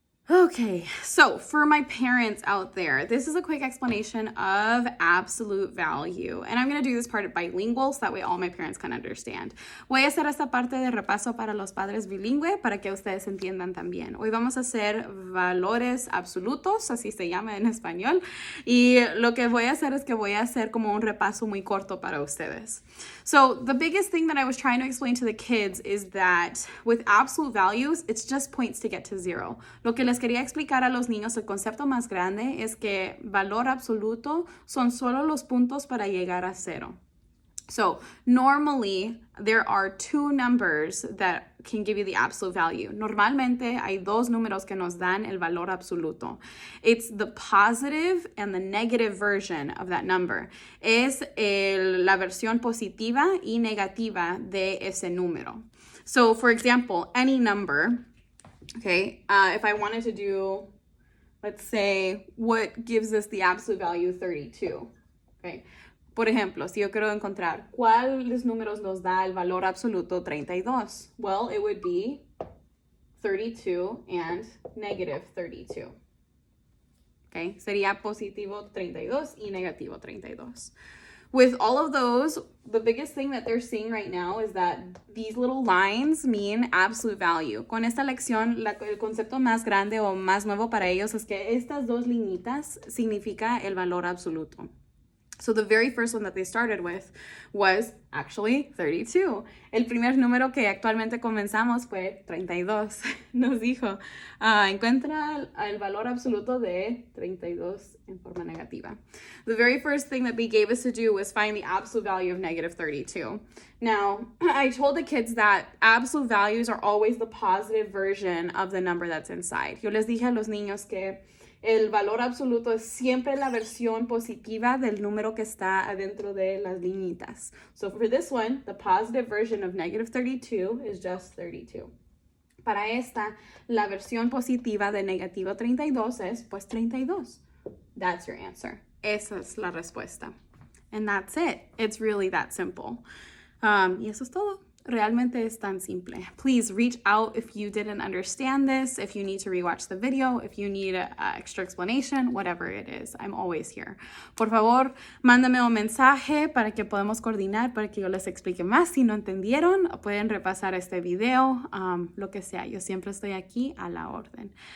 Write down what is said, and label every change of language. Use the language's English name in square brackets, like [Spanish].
[English] Okay, so for my parents out there, this is a quick explanation of absolute value. And I'm going to do this part bilingual so that way all my parents can understand. [Spanish] Voy a hacer esta parte de repaso para los padres bilingüe para que ustedes entiendan también. Hoy vamos a hacer valores absolutos, así se llama en español. Y lo que voy a hacer es que voy a hacer como un repaso muy corto para ustedes. [English] So the biggest thing that I was trying to explain to the kids is that with absolute values, it's just points to get to 0. [Spanish] Lo que les quería explicar a los niños, el concepto más grande es que valor absoluto son solo los puntos para llegar a 0. [English] So normally there are 2 numbers that can give you the absolute value. [Spanish] Normalmente hay 2 números que nos dan el valor absoluto. [English] It's the positive and the negative version of that number. [Spanish] Es la versión positiva y negativa de ese número. [English] So for example, any number, okay, if I wanted to do, let's say, what gives us the absolute value 32, okay? [Spanish] Por ejemplo, si yo quiero encontrar cuáles números nos da el valor absoluto 32, [English] well, it would be 32 and negative 32. [Spanish] Okay, sería positivo 32 y negativo 32. [English] With all of those, the biggest thing that they're seeing right now is that these little lines mean absolute value. [Spanish] Con esta lección, el concepto más grande o más nuevo para ellos es que estas 2 liñitas significa el valor absoluto. [English] So the very first one that they started with was actually 32. [Spanish] El primer número que actualmente comenzamos fue 32. Nos dijo, encuentra el valor absoluto de 32 en forma negativa. [English] The very first thing that they gave us to do was find the absolute value of negative 32. Now, I told the kids that absolute values are always the positive version of the number that's inside. [Spanish] Yo les dije a los niños que El valor absoluto es siempre la versión positiva del número que está adentro de las liñitas. [English] So for this one, the positive version of negative 32 is just 32. [Spanish] Para esta, la versión positiva de negativo 32 es pues 32. [English] That's your answer. [Spanish] Esa es la respuesta. [English] And that's it. It's really that simple. [Spanish] Y eso es todo. Realmente es tan simple. [English] Please reach out if you didn't understand this, if you need to rewatch the video, if you need an extra explanation, whatever it is. I'm always here. [Spanish] Por favor, mándame un mensaje para que podamos coordinar, para que yo les explique más. Si no entendieron, pueden repasar este video, lo que sea. Yo siempre estoy aquí a la orden.